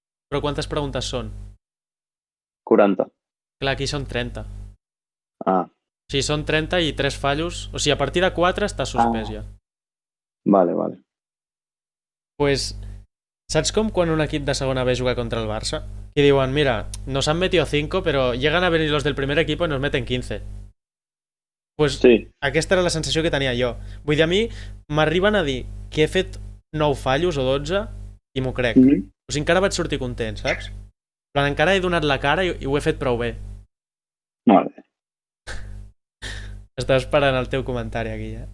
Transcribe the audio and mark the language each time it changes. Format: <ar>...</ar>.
<ca>Però quantes preguntes són? 40. Clar, aquí són 30. Ah. O sigui, són 30 i 3 fallos. O sigui, a partir de 4 està suspès ja. Vale. Pues, saps com quan un equip de segona B juga contra el Barça? Que diuen, mira,</ca> <es>nos han metido 5, pero llegan a venir los del primer equipo y nos meten 15.</es> <ca>Pues sí. Aquesta era la sensació que tenia jo. Vull dir, a mi m'arriben a dir que he fet 9 fallos o 12 i m'ho crec. O sigui, encara vaig sortir content, saps? Però encara he donat la cara i ho he fet prou bé. Vale. Estava esperant el teu comentari aquí,</ca>